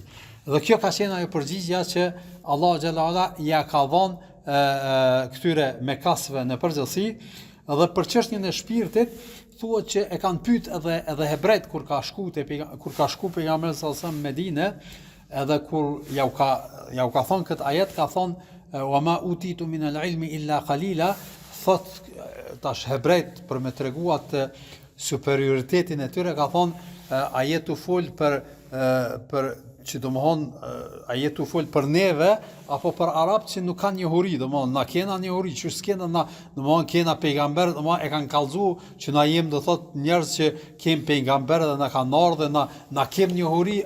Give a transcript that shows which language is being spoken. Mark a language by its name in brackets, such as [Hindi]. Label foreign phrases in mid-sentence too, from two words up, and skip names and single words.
[Albanian] Dhe kjo ka qenë ajo përgjigjja që [Arabic] الله جل علا [Albanian] ja ka dhënë këtyre mekasve në përgjithësi. Dhe për çështjen e shpirtit thuhet që e kanë pyet edhe hebrejt kur ka shku pejgamberi [Arabic] صلى الله عليه وسلم [Albanian] në Medinë, edhe kur ja u ka thonë këtë ajet, ka thonë [Arabic] وما أوتيتم من العلم إلا قليلا, [Albanian] thot tash hebrejt për me tregu atë superioritetin e tyre, ka thonë ajetu fol për që domthon ajetu fol për neve apo për arabët që nuk kanë njohuri, domthon na kena njohuri, që s'kena na, domthon kena pejgamber, domthon e kanë kallëzuar që na jem do thot njerëz që kem pejgamber dhe na kanë ardhur dhe na kem njohuri.